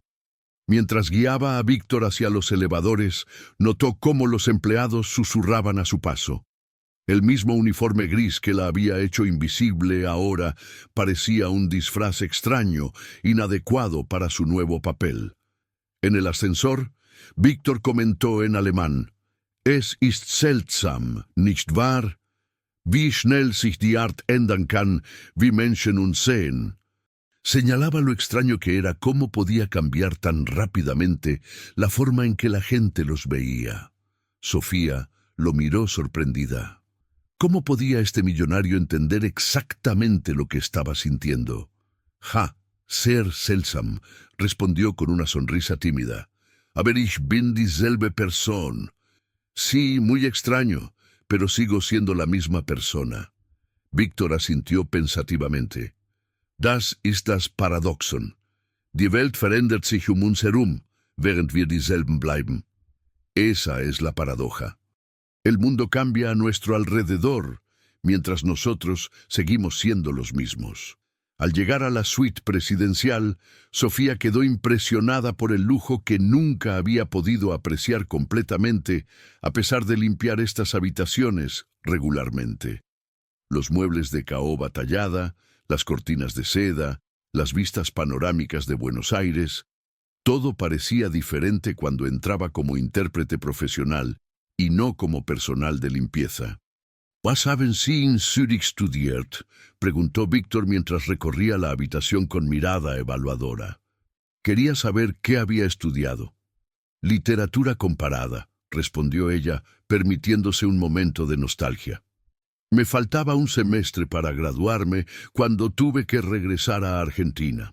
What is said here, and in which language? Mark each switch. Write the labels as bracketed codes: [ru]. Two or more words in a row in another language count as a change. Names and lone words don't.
[es] Mientras guiaba a Víctor hacia los elevadores, notó cómo los empleados susurraban a su paso. El mismo uniforme gris que la había hecho invisible ahora parecía un disfraz extraño, inadecuado para su nuevo papel. En el ascensor, Víctor comentó en alemán: [de] «Es ist seltsam, nicht wahr? Wie schnell sich die Art ändern kann, wie Menschen uns sehen». [es] Señalaba lo extraño que era cómo podía cambiar tan rápidamente la forma en que la gente los veía. Sofía lo miró sorprendida. ¿Cómo podía este millonario entender exactamente lo que estaba sintiendo? [de] «Ja, sehr seltsam», [es] respondió con una sonrisa tímida. [de] «Aber ich bin dieselbe Person». [es] «Sí, muy extraño, pero sigo siendo la misma persona». [de] Víctor [es] asintió pensativamente. [de] «Das ist das Paradoxon. Die Welt verändert sich uns herum, während wir dieselben bleiben». [es] Esa es la paradoja. El mundo cambia a nuestro alrededor, mientras nosotros seguimos siendo los mismos. Al llegar a la suite presidencial, Sofía quedó impresionada por el lujo que nunca había podido apreciar completamente, a pesar de limpiar estas habitaciones regularmente. Los muebles de caoba tallada, las cortinas de seda, las vistas panorámicas de Buenos Aires, todo parecía diferente cuando entraba como intérprete profesional y no como personal de limpieza. [de] «¿Was haben Sie in Zürich studiert?», [es] preguntó Víctor mientras recorría la habitación con mirada evaluadora. Quería saber qué había estudiado. «Literatura comparada», respondió ella, permitiéndose un momento de nostalgia. «Me faltaba un semestre para graduarme cuando tuve que regresar a Argentina».